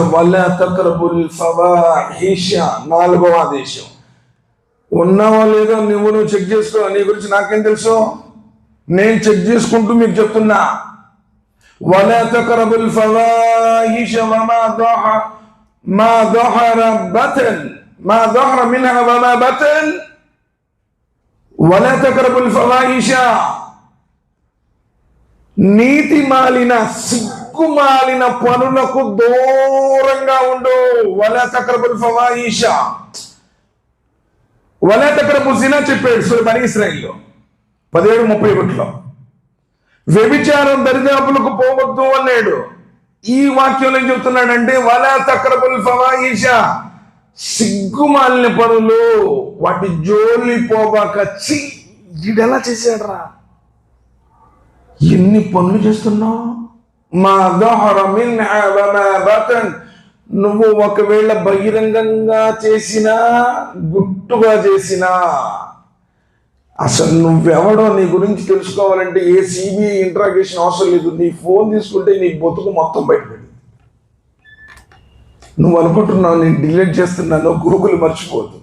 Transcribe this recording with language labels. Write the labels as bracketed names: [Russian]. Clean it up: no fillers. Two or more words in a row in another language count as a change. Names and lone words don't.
[Arabic] ولا تقربوا الفواحش. [Telugu] 4వ ఆదేశం. ఉన్నావో లేదో నువ్వు చెక్ చేసుకో. నీ గురించి నాకేం తెలుసు? నేను చెక్ చేసుకుంటూ మీకు చెప్తున్నా. [Arabic] ولا تقربوا الفواحش ما ظهر منها وما بطن ولا تقربوا الفواحش. [Telugu] నీతి మాలిన, సిగ్గుమాలిన పనులకు దూరంగా ఉండు. [Arabic] ولا تقربوا الفواحش. ولا تقربوا الزنى [Telugu] చెప్పాడు సూరా బనీ ఇస్రాయిల్లో 17:31. వ్యభిచారం దరిదాపులకు పోవద్దు అన్నాడు. ఈ వాక్యంలో ఏం చెప్తున్నాడంటే [Arabic] ولا تقربوا الفواحش, [Telugu] సిగ్గుమాలిన పనులు, వాటి జోలి పోబాక. ఈడెలా చేశాడరా? ఎన్ని పనులు చేస్తున్నావు? [Arabic] మా ظهر منها وما بطن. [Telugu] నువ్వు ఒకవేళ బహిరంగంగా చేసినా, గుట్టుగా చేసినా, అసలు నువ్వెవడో నీ గురించి తెలుసుకోవాలంటే ఏ [English] CBI interrogation [Telugu] అవసరం లేదు. నీ ఫోన్ తీసుకుంటే నీ బతుకు మొత్తం బయటపడింది. నువ్వు అనుకుంటున్నావు నేను డిలీట్ చేస్తున్నాను, గూగుల్ మర్చిపోతుంది.